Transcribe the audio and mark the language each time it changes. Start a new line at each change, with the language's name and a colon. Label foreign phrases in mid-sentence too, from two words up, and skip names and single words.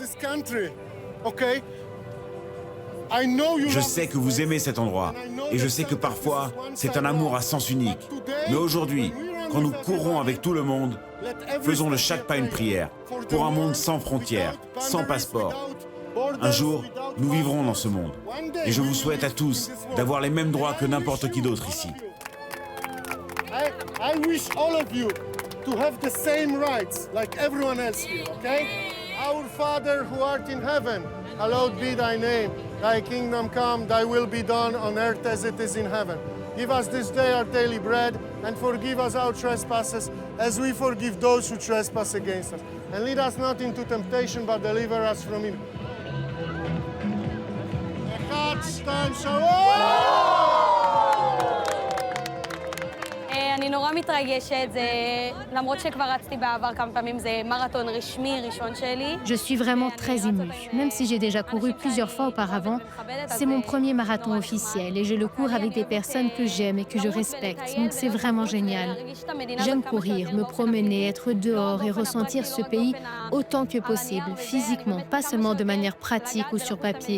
French: Je sais que vous aimez cet endroit, et je sais que parfois, c'est un amour à sens unique. Mais aujourd'hui, quand nous courons avec tout le monde, faisons de chaque pas une prière, pour un monde sans frontières, sans passeport. Un jour, nous vivrons dans ce monde. Et je vous souhaite à tous d'avoir les mêmes droits que n'importe qui d'autre ici.
English: I wish all of you to have the same rights like everyone else here, okay? Our Father who art in heaven, hallowed be thy name. Thy kingdom come, thy will be done on earth as it is in heaven. Give us this day our daily bread, and forgive us our trespasses, as we forgive those who trespass against us. And lead us not into temptation, but deliver us from evil.
Hebrew: אני נורא מתרגשת, למרות שכבר רצתי בעבר כמה פעמים, זה מרתון רשמי ראשון שלי.
French: Je suis vraiment très émue. Même si j'ai déjà couru plusieurs fois auparavant, c'est mon premier marathon officiel et je le cours avec des personnes que j'aime et que je respecte. Donc c'est vraiment génial. J'aime courir, me promener, être dehors et ressentir ce pays autant que possible, physiquement, pas seulement de manière pratique ou sur papier.